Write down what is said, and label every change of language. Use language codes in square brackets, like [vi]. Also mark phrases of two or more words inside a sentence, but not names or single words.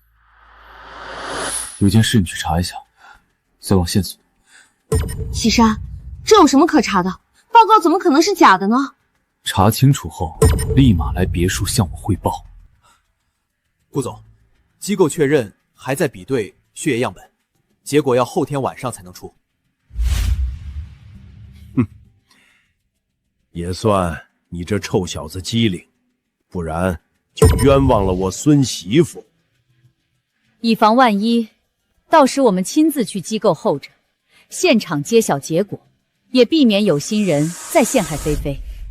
[zh] 有件事你去查一下，再往線索。啟山， 這有什麼可查的？報告怎么可能是假的呢？查清楚后，立马来别墅向我汇報。顾总，机構確認還在比對血液樣本，結果要後天晚上才能出。哼，也算你這臭小子機靈，不然就冤枉了我孫媳婦。以防萬一，到時我們親自去機構候着，現場揭曉結果，也避免有心人再陷害菲菲。